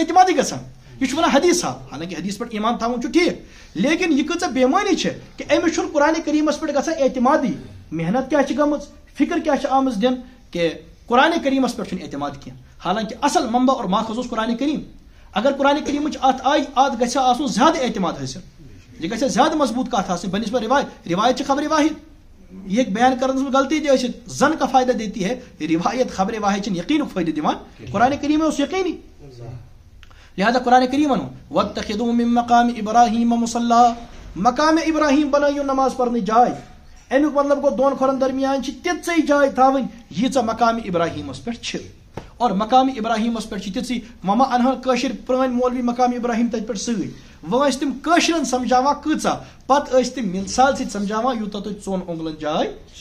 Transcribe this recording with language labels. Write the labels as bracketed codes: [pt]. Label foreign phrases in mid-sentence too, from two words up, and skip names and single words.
[ks] اعتمادٕے گژھان یہ چھُ وَنان حدیث حالانکہ حدیث پٮ۪ٹھ ایمان تھاوُن چھُ ٹھیٖک لیکن یہ کۭژاہ بےمٲنی چھِ کہ أمِس چھُنہٕ قرآن کریٖمس پٮ۪ٹھ گژھان اعتمادٕے محنت کیٛاہ چھِ گٔمٕژ فکر کیٛاہ چھِ آمٕژ دِنہٕ کہ قرآن کریٖمس پٮ۪ٹھ چھُنہٕ اعتماد کینٛہہ حالانکہ اصل منبع اور ماخذ اوس قرآن کریم اگر قرآن کریٖمٕچ اتھ گژھِ آسُن زیادٕ اعتماد حٲصِل یہ گژھِ زیادٕ مضبوط کتھ آسٕنۍ بنسبت روایت چھِ خبر واحد [ur] یہ بیان کرنے میں غلطی تھی [ks] ٲسِتھ زن [ur] کا فائدہ دیتی ہے [ks] روایت خبر واحد چھنہٕ یقینُک فٲیدٕ دِوان قرآن کریم اوس یقینی لہذا قرآن کریم ونو [ar] واتخذوا من مقام ابراہیم مصلی [ks] مقام ابراہیم بنٲیِو نماز پرنٕچ جاے امیُک مطلب گوٚو دۄن کھۄرن درمیان چھِ تِژٕے جاے تھاوٕنۍ ییٖژاہ مقام ابراہیمس پٮ۪ٹھ چھِ اور مقام ابراہیمس پٮ۪ٹھ چھِ تِژٕے مما انہن کٲشِر پرٲنۍ مولوی مقام ابراہیم تتہِ پٮ۪ٹھ سۭتۍ وۄنۍ ٲسۍ تِم کٲشرٮ۪ن سمجھاوان کۭژاہ پتہٕ ٲسۍ تِم مثال سۭتۍ سمجھاوان یوٗتاہ تۄہہِ ژۄن اوٚنٛگلن جاے